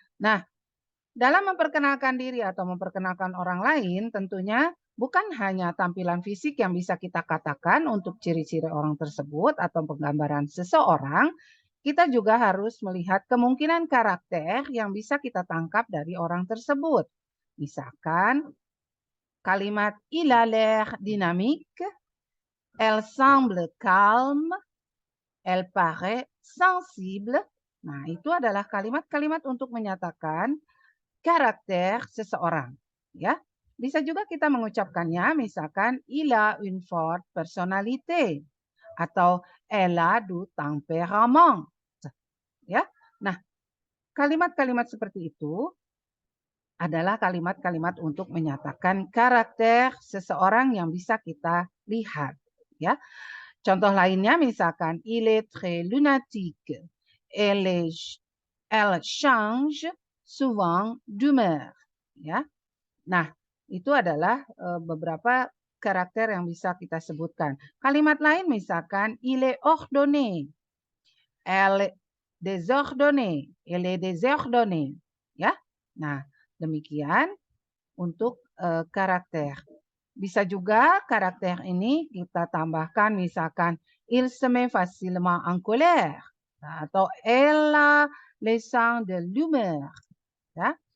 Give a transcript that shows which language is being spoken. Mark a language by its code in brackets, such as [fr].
[id] Nah, dalam memperkenalkan diri atau memperkenalkan orang lain, tentunya bukan hanya tampilan fisik yang bisa kita katakan untuk ciri-ciri orang tersebut atau penggambaran seseorang, kita juga harus melihat kemungkinan karakter yang bisa kita tangkap dari orang tersebut. Misalkan kalimat [fr] il a l'air dynamique, elle semble calme, elle paraît sensible. [id] Nah, itu adalah kalimat-kalimat untuk menyatakan karakter seseorang. Ya, bisa juga kita mengucapkannya, misalkan [fr] il a une forte personnalité atau elle a du tempérament. [id] Ya, nah kalimat-kalimat seperti itu adalah kalimat-kalimat untuk menyatakan karakter seseorang yang bisa kita lihat. Ya, contoh lainnya misalkan [fr] il est très lunatique, elle change souvent d'humeur. [id] Ya, nah itu adalah beberapa karakter yang bisa kita sebutkan. Kalimat lain misalkan [fr] il est ordonné, elle désordonnée, elle est désordonnée. [id] Ya, nah demikian untuk karakter. Bisa juga karakter ini kita tambahkan misalkan [fr] il se met facilement en colère atau elle a les sens de l'humeur. Ya.